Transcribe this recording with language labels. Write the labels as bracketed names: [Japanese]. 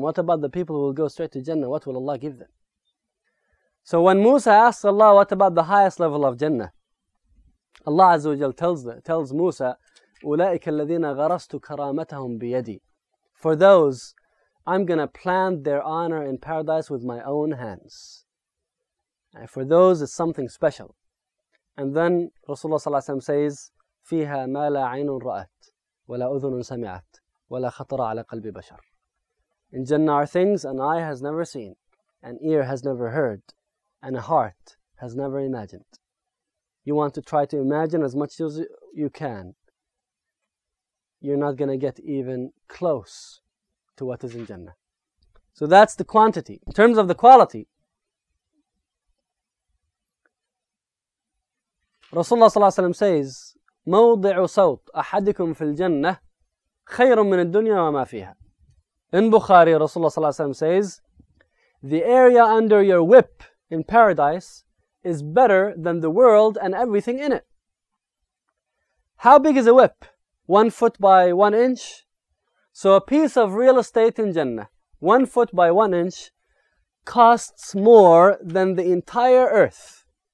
[English] What about the people who will go straight to Jannah? What will Allah give them? So when Musa asks Allah, "What about the highest level of Jannah?" Allah Azza wa Jal tells Musa, [Arabic] "أُولَٰئِكَ الَّذِينَ غَرَسْتُ كَرَامَتَهُمْ بِيَدِي." [English] For those, I'm going to plant their honor in paradise with my own hands. And for those, it's something special. And then Rasulullah ﷺ says, [Arabic] "فِيهَا مَا لَا عَيْنٌ رَأَتْ وَلَا أُذُنٌ سَمِعَتْ وَلَا خَطَرَ عَلَى قَلْبِ بَشَرٍ." [English] In Jannah are things an eye has never seen, an ear has never heard, and a heart has never imagined. You want to try to imagine as much as you can. You're not going to get even close to what is in Jannah. So that's the quantity. In terms of the quality, Rasulullah ﷺ says, [Arabic] "مَوْضِعُ صَوْتْ أَحَدِكُمْ فِي الْجَنَّةِ خَيْرٌ مِّنَ الدُّنْيَا وَمَا فِيهَا." [English] In Bukhari, Rasulullah ﷺ says, "The area under your whip in paradise is better than the world and everything in it." How big is a whip? 1 foot by 1 inch? So a piece of real estate in Jannah, 1 foot by 1 inch, costs more than the entire earth.